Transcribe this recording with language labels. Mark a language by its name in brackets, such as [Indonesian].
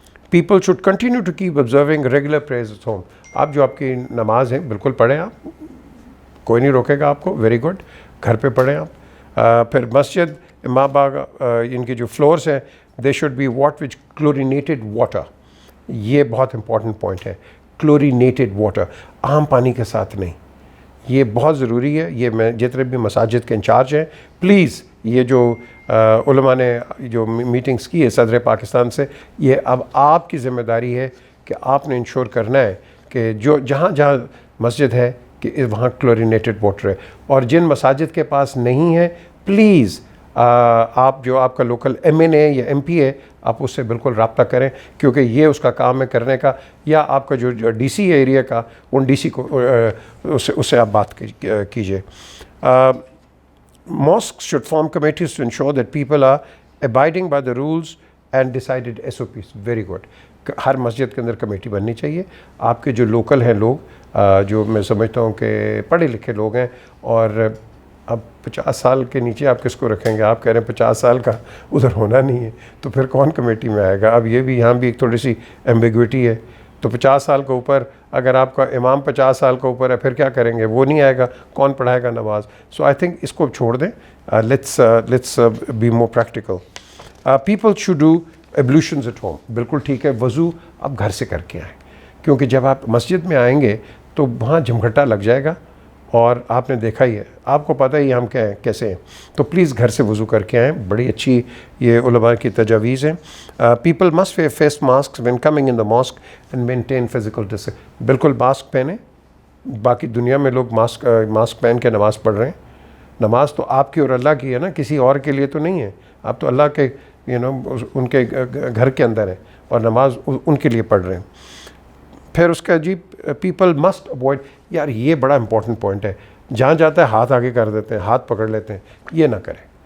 [English] People should continue to keep observing regular prayers at home. [Urdu] آپ جو آپ کی نماز ہے بالکل پڑھیں آپ, کوئی نہیں روکے گا آپ کو. ویری گڈ, گھر پہ پڑھیں آپ. پھر مسجد, ماں باغ, ان کی جو فلورس ہیں [English] They should be wet with chlorinated water. [Urdu] یہ بہت امپورٹنٹ پوائنٹ ہے, کلورینیٹڈ واٹر, عام پانی کے ساتھ نہیں. یہ بہت ضروری ہے. یہ میں جتنے بھی مساجد کے انچارج ہیں, پلیز یہ جو علماء نے جو میٹنگز کی ہے صدر پاکستان سے, یہ اب آپ کی ذمہ داری ہے کہ آپ نے انشور کرنا ہے کہ جو جہاں جہاں مسجد ہے کہ وہاں کلورینیٹڈ واٹر ہے. اور جن مساجد کے پاس نہیں ہے, پلیز آپ جو آپ کا لوکل ایم این اے یا ایم پی ہے آپ اس سے بالکل رابطہ کریں, کیونکہ یہ اس کا کام ہے کرنے کا. یا آپ کا جو ڈی سی ہے ایریا کا, ان ڈی سی کو اس سے آپ بات کیجیے. [English] Mosques should form committees to ensure that people are abiding by the rules and decided SOPs. Very good. [Urdu] ہر مسجد کے اندر کمیٹی بننی چاہیے. آپ کے جو لوکل ہیں لوگ, جو میں سمجھتا ہوں کہ پڑھے لکھے لوگ ہیں, اور اب 50 سال کے نیچے آپ کس کو رکھیں گے؟ آپ کہہ رہے ہیں 50 سال کا ادھر ہونا نہیں ہے, تو پھر کون کمیٹی میں آئے گا؟ اب یہ بھی یہاں بھی ایک تھوڑی سی ایمبیگوٹی ہے. تو 50 سال کے اوپر اگر آپ کا امام 50 سال کے اوپر ہے, پھر کیا کریں گے؟ وہ نہیں آئے گا, کون پڑھائے گا نماز؟ [English] so I think [Urdu] اس کو چھوڑ دیں. [English] Let's be more practical. People should do ablutions at home. [Urdu] بالکل ٹھیک ہے, وضو آپ گھر سے کر کے آئیں, کیونکہ جب آپ مسجد میں آئیں گے تو وہاں جھمگھٹا لگ جائے گا, اور آپ نے دیکھا ہی ہے, آپ کو پتہ ہی ہم کیسے ہیں. تو پلیز گھر سے وضو کر کے آئیں. بڑی اچھی یہ علماء کی تجاویز ہیں. [English] People must wear face mask when coming in the mask and maintain physical distance. [Urdu] بالکل ماسک پہنیں. باقی دنیا میں لوگ ماسک پہن کے نماز پڑھ رہے ہیں. نماز تو آپ کی اور اللہ کی ہے نا, کسی اور کے لیے تو نہیں ہے. آپ تو اللہ کے ان کے گھر کے اندر ہیں, اور نماز ان کے لیے پڑھ رہے ہیں. پھر اس کا جی [English] People must avoid. [Urdu] یار یہ بڑا امپورٹنٹ پوائنٹ ہے, جہاں جاتا ہے ہاتھ آگے کر دیتے ہیں, ہاتھ پکڑ لیتے ہیں, یہ نہ کریں.